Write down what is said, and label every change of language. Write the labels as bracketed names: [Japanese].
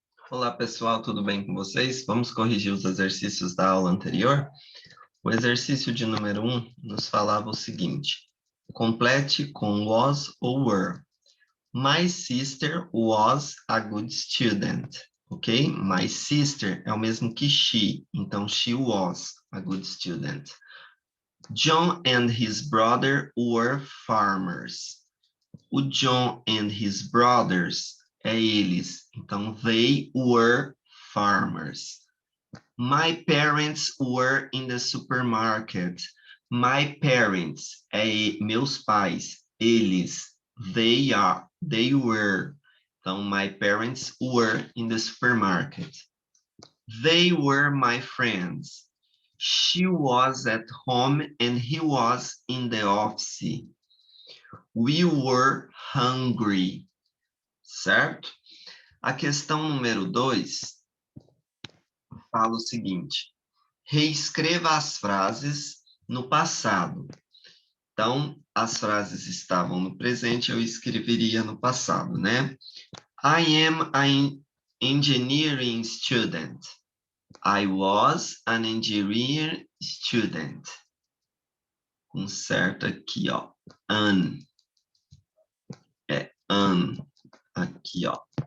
[Portuguese] Olá, pessoal, tudo bem com vocês? Vamos corrigir os exercícios da aula anterior? O exercício de número 1 nos falava o seguinte: complete com was ou were. [English] My sister was a good student, ok? My sister [Portuguese] é o mesmo que [English] she, então she was a good student. John and his brother were farmers. O John and his brothers [Portuguese] é eles, então [English] they were farmers. My parents were in the supermarket. My parents [Portuguese] é meus pais, eles, [English] they were. Então, my parents were in the supermarket. They were my friends. She was at home and he was in the office. We were hungry. Certo? [Portuguese] A questão número 2 fala o seguinte: reescreva as frases no passado. Então, as frases estavam no presente, eu escreveria no passado, né? [English] I am an engineering student. I was an engineering student. [Portuguese] Com certo aqui, ó. An. É an. Aqui, ó.